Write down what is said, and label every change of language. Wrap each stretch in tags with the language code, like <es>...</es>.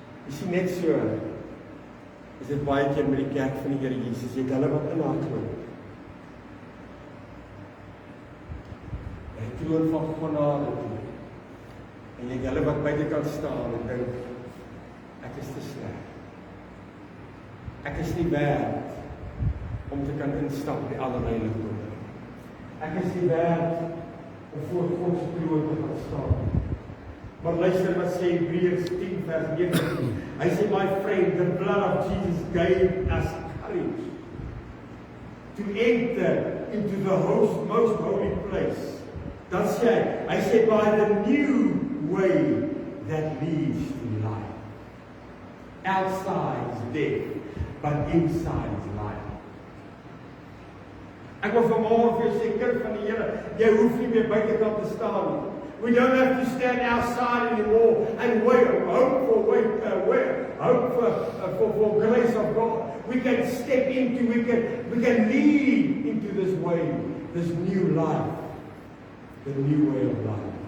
<af>Is nie net so, is dit baie keer met die kerk van die Here Jesus, jy het hulle wat in haar troon. Die troon van genade toe. En jy het hulle wat buitekant staan en dink, ek is te sleg. Ek is nie werd om te kan instap by allerheiligdom. Ek is nie werd om voor God se troon te gaan staan. Maar luister wat sê Hebreërs 10 vers 19. Hy sê,</af> <en>my friend, the blood of Jesus gave us courage to enter into the most holy place.</en> <af>Dan sê hy sê,</af> <en>by the new way that leads to life. Outside is death, but inside is life.</en> <af>Ek wil vanmôre vir jou sê, kind van die Here, jy hoef nie meer buitekant te staan nie.</af> <en>We don't have to stand outside anymore and wait, hope for grace of God. We can step into, we can lead into this way, this new life, the new way of life.</en>